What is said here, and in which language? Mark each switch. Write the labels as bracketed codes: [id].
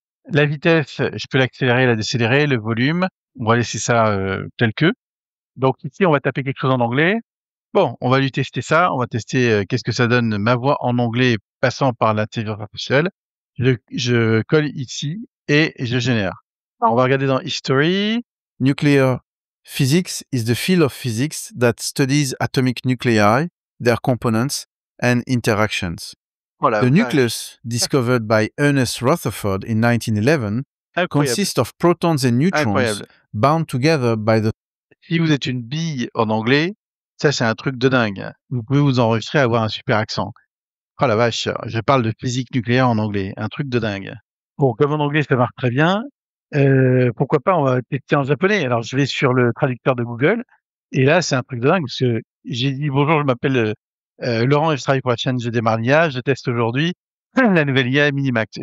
[fr] La vitesse, je peux l'accélérer, la décélérer, le volume. On va laisser ça tel que. Donc ici, on va taper quelque chose en anglais. Bon, on va lui tester ça. On va tester qu'est-ce que ça donne ma voix en anglais passant par l'intelligence artificielle. Je colle ici et je génère. Alors, on va regarder dans History. [en] Nuclear physics is the field of physics that studies atomic nuclei, their components, and interactions. [fr] Voilà. [en] The nucleus, discovered by Ernest Rutherford in 1911, [fr] Incroyable. [en] consists of protons and neutrons [fr] Incroyable. [en] bound together by the... [fr] Si vous êtes une bille en anglais, ça c'est un truc de dingue. Vous pouvez vous enregistrer et avoir un super accent. Oh la vache, je parle de physique nucléaire en anglais, un truc de dingue. Bon, comme en anglais ça marche très bien, pourquoi pas on va tester en japonais. Alors je vais sur le traducteur de Google et là c'est un truc de dingue parce que j'ai dit bonjour, je m'appelle Laurent et je travaille pour la chaîne Je démarre l'IA, je teste aujourd'hui la nouvelle IA Minimax.